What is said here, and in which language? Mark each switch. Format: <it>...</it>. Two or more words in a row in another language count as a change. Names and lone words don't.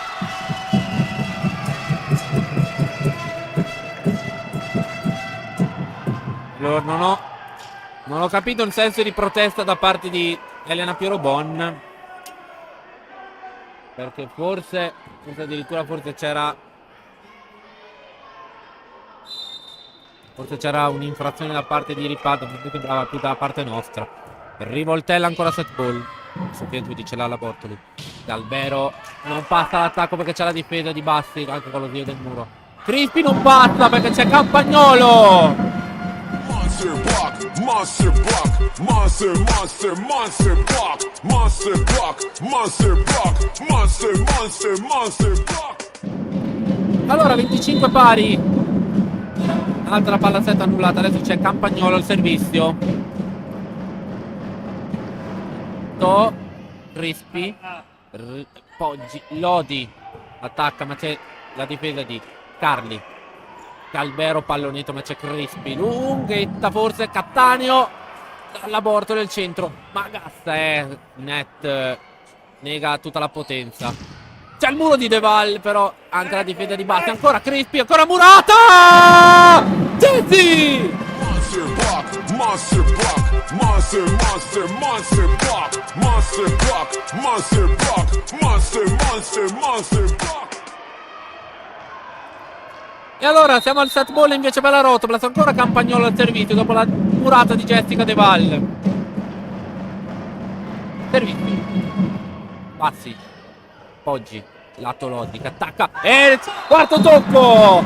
<it>Allora, non ho capito il senso di protesta da parte di Elena Pierobon, perché forse addirittura c'era un'infrazione da parte di Ripalta, mi sembrava più da parte nostra. Rivoltella ancora set ball. Sofia dice la Bortoli. Galbero non passa l'attacco perché c'è la difesa di Bassi, anche con lo zio del muro. Crispi non passa perché c'è Campagnolo.</it> <en>Monster block, monster block, monster, monster, monster block, monster block, monster block, monster, monster, monster block.</en> <it>Allora 25 pari. Altra palla set annullata. Adesso c'è Campagnolo al servizio. Crispi, Poggi, Lodi attacca, ma c'è la difesa di Carli. Galbero, pallonetto, ma c'è Crispi. Lunghetta forse, Cattaneo. La Bortoli al centro. Magassa net. Nega tutta la potenza. C'è il muro di Deval, però anche la difesa di Bassi. Ancora Crispi, ancora Murata! Gizzi!</it> <en>Monster block, monster block, monster, monster, monster block, monster block, monster block, monster, monster, monster block.</en> <it>E allora siamo al set ball invece per la Rotoplas. Ancora Campagnolo al servizio dopo la murata di Jessica De Val. Servizio. Bassi. Poggi. Lato Lodi che attacca. E quarto tocco.</it>